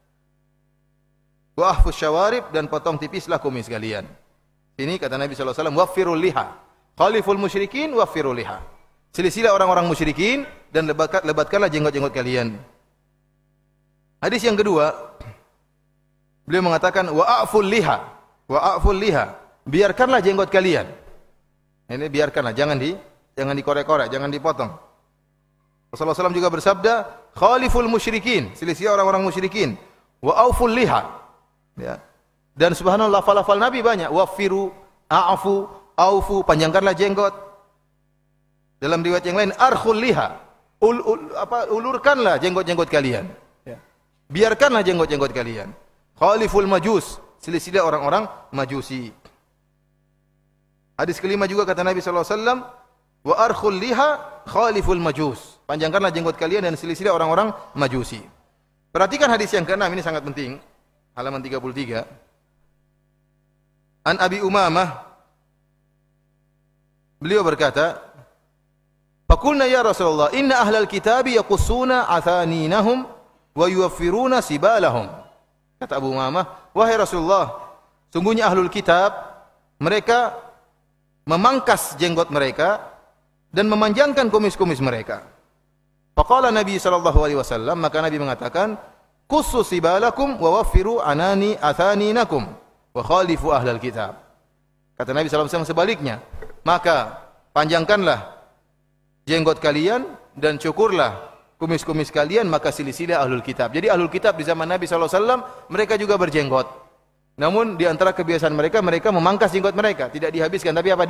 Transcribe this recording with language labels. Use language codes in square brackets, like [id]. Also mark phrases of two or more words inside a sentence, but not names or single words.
[ar] وأحفوا الشوارب, [id] dan potong tipislah kumis kalian. Ini kata Nabi [ar] صلى الله عليه وسلم, وفروا اللحى. خالفوا المشركين وفروا اللحى. [id] Selisihilah orang-orang musyrikin dan lebatkanlah jenggot-jenggot kalian. Hadis yang kedua, beliau mengatakan [ar] وأعفوا اللحى. وأعفوا اللحى. [id] Biarkanlah jenggot kalian. Ini biarkanlah, jangan dikorek-korek, jangan dipotong. Rasulullah SAW juga bersabda, [ar] خالفوا المشركين, [id] selisih orang-orang musyrikin. [ar] وأعفوا اللحى. Ya. [id] Dan subhanallah, lafal-lafal Nabi banyak. [ar] وفروا أعفوا أوفوا, [id] panjangkanlah jenggot. Dalam riwayat yang lain, [ar] أرخوا اللحى, [id] ulurkanlah jenggot-jenggot kalian. Ya. Biarkanlah jenggot-jenggot kalian. [ar] خالفوا المجوس, [id] selisihlah orang-orang majusi. Hadis kelima juga kata Nabi SAW, [ar] وأرخوا اللحى خالفوا المجوس. [id] Panjangkanlah jenggot kalian dan selisihlah orang-orang majusi. Perhatikan hadis yang keenam, ini sangat penting. Halaman 33. An Abi Umamah, beliau berkata, [ar] "فقلنا يا رسول الله إن أهل الكتاب يقصون عثانينهم ويوفرون سبالهم." [id] Kata Abu Umamah, "Wahai Rasulullah, sungguhnya [ar] أهل الكتاب [id] mereka memangkas jenggot mereka dan memanjangkan kumis-kumis mereka." [ar] فقال النبي صلى الله عليه وسلم, [id] maka Nabi mengatakan, [ar] "قصوا سبالكم ووفروا عنان عثانينكم وخالفوا أهل الكتاب." [id] Kata Nabi [ar] صلى الله عليه وسلم [id] sebaliknya, maka panjangkanlah jenggot kalian dan cukurlah kumis-kumis kalian, maka silsilah [ar] أهل الكتاب. [id] Jadi [ar] أهل الكتاب [id] di zaman Nabi [ar] صلى الله عليه وسلم [id] mereka juga berjenggot. Namun di antara kebiasaan mereka memangkas jenggot mereka, tidak dihabiskan tapi apa?